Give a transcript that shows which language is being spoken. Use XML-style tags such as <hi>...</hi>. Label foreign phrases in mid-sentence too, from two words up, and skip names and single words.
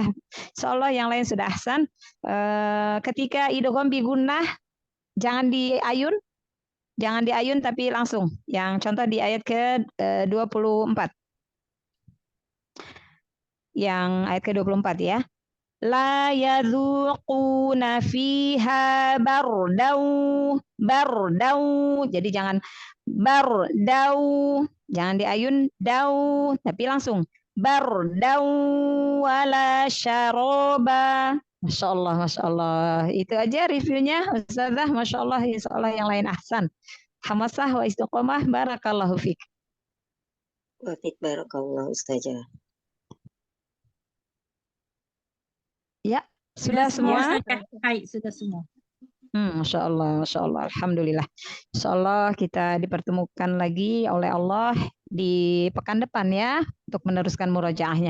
<ar>إن شاء الله</ar> <id>yang lain sudah ahsan. Ketika</id> <ar>إدغام بغنة,</ar> <id>jangan diayun. Jangan diayun tapi langsung. Yang contoh di ayat ke-24. Yang ayat ke-24, ya.</id> <ar>لا يذوقون فيها بردا.</ar> <id>Jadi jangan bardau, jangan diayun dau, tapi langsung</id> <ar>بردا ولا شرابا. ما شاء الله ما شاء الله.</ar> <id>Itu aja reviewnya, Ustazah.</id> <ar>ما شاء الله إن شاء الله</ar> <id>yang lain ahsan.</id> <ar>حماسة واستقامة, بارك الله فيك. وفيك بارك الله,</ar> <id>Ustazah. Ya, sudah semua? Baik, sudah semua.</id> <ar>ما شاء الله ما شاء الله الحمد لله. إن شاء الله</ar> <id>kita dipertemukan lagi oleh Allah di pekan depan, ya, untuk meneruskan murojaahnya.</id>